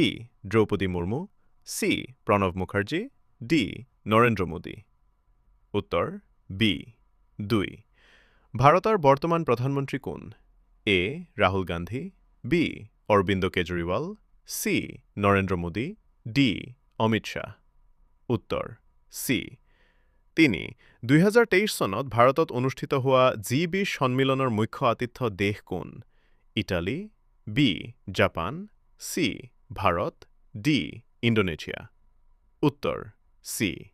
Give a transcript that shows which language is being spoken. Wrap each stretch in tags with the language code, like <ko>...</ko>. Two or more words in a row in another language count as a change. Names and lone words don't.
<bn>দ্রৌপদী মুর্মু, সি. প্রণব মুখার্জি, ডি. নরেন্দ্র মোদী। উত্তর বি. 2. ভারতের বর্তমান প্রধানমন্ত্রী কোন? এ. রাহুল গান্ধী, বি. অরবিন্দ কেজরিওয়াল, সি.</bn> <as>নরেন্দ্র মোদী, ডি. অমিত শাহ। উত্তৰ চি। তিনি 2023 চনত ভাৰতত অনুষ্ঠিত হোৱা জি20 সন্মিলনৰ মুখ্য আতিথ্য দেশ কোন? ইটালী, বি. জাপান, সি. ভাৰত, ডি. ইণ্ডোনেছিয়া। উত্তৰ চি।</as>